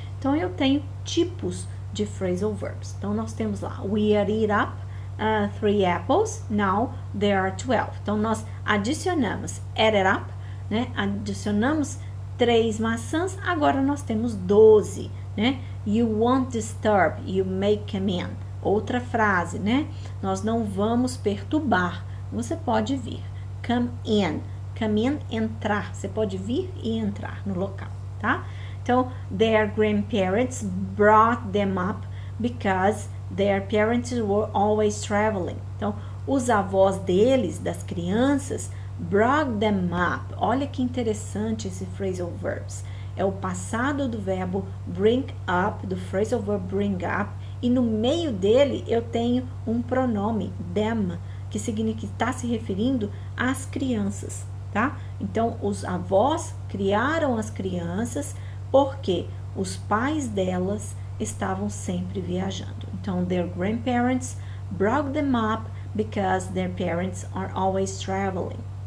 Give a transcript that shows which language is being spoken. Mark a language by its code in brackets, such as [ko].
[pt] Então, eu tenho tipos de phrasal verbs. Então, nós temos lá, [en] we eat up 3 apples, now there are 12. [pt] Então, nós adicionamos add it up, né? Adicionamos 3 maçãs, agora nós temos 12, né? [en] You won't disturb, you may come in. [pt] Outra frase, né? Nós não vamos perturbar, você pode vir. Come in, entrar, você pode vir e entrar no local, tá? [en] Então, their grandparents brought them up because their parents were always traveling. [pt] Então, os avós deles, das crianças, [en] brought them up. [pt] Olha que interessante esse phrasal verbs. É o passado do verbo bring up, do phrasal verb bring up, e no meio dele eu tenho um pronome, them, que significa, está se referindo às crianças, tá? Então, os avós criaram as crianças porque os pais delas estavam sempre viajando. [en] Então, their grandparents brought them up because their parents are always traveling.